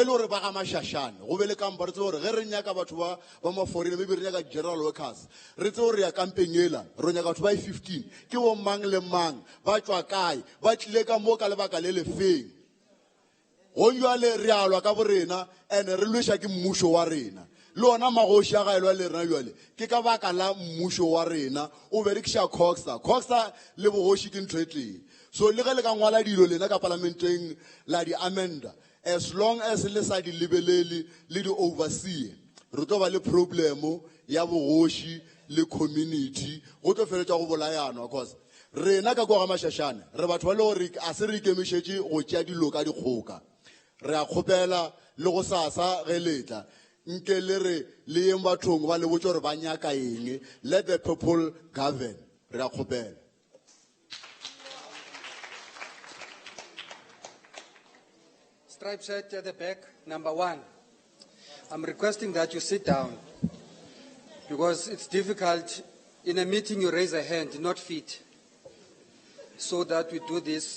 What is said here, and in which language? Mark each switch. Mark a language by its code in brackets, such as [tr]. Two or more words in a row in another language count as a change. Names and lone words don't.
[nso] gore ba ga mašašane go be le kampa re tse gore ge re nyaka batho ba maforena maybe re nyaka [en] general workers [nso] re tse gore ya kampeng ela re nyaka batho ba 15 ke bo mang le mang ba tšwa kae ba tlile ka mo ka lebaka le lefeng go jwale re alwa ka borena and re lweša ke mmušo wa rena le ona magoši a gaelwa le rena jwale ke ka baka la mmušo wa rena o berekiša Coxstar le bogoši ke ntho e tee. So le ge le ka ngwala dilo lena ka parlamenteng la di amenda [en] as long as [nso] le sa di lebelele le di oversee re tlo ba le problemo ya bogoši le community go tlo feletša go bolayanwa cause rena ka kwa ga mašašane re batho ba le gore a se re ikemišetše go tšea dilo ka dikgoka re a kgopela le go sasa ge letla nke le re le yeng bathong ba le botse gore ba nyaka eng [en] let the people govern [nso] re a kgopela. [en] Striped shirt at the back, number 1. I'm requesting that you sit down because it's difficult. In a meeting, you raise a hand, not feet. So that we do this.